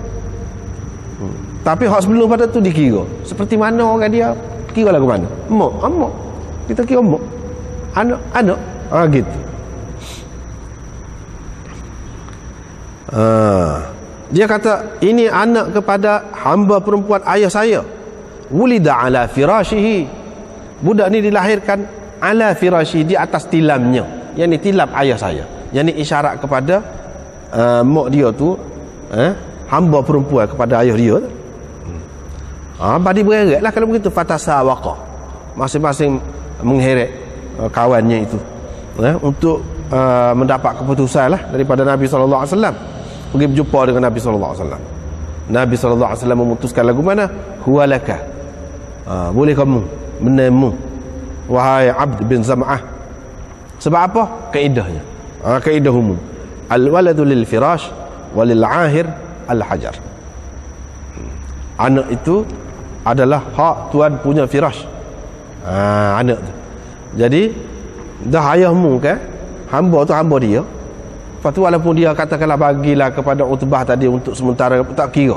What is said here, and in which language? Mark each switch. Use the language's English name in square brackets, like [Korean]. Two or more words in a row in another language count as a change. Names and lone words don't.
[Malay] Tapi hak sebelum pada tu dikira seperti mana orang dia kira lagu mana? Mak, kita kira mak, anak, gitu. Dia kata ini anak kepada hamba perempuan ayah saya. [Arabic] Wulida ala firashihi. [Malay] Budak ni dilahirkan [Arabic] ala firashihi, [Malay] di atas tilamnya. Yang ni tilam ayah saya. Yang ni isyarat kepada mak dia tu, hamba perempuan kepada ayah dia. Badi bereret lah kalau begitu. Fatasawaqa, masing-masing mengheret kawannya itu, untuk mendapat keputusan lah daripada Nabi SAW. Pergi berjumpa dengan Nabi SAW. Nabi SAW memutuskan lagu mana? Huwalaka. Boleh kamu menemu wahai Abd bin Zam'ah. Sebab apa? Kaedahnya. Kaedah umum. [Arabic] Al-waladu lil firash walil ahir al-hajar. [Malay] Anak itu adalah hak tuan punya firash. Anak tu. Jadi dah ayahmu kan, hamba tu hamba dia. Lepas tu walaupun dia katakanlah bagilah kepada Utbah tadi untuk sementara, tak kira.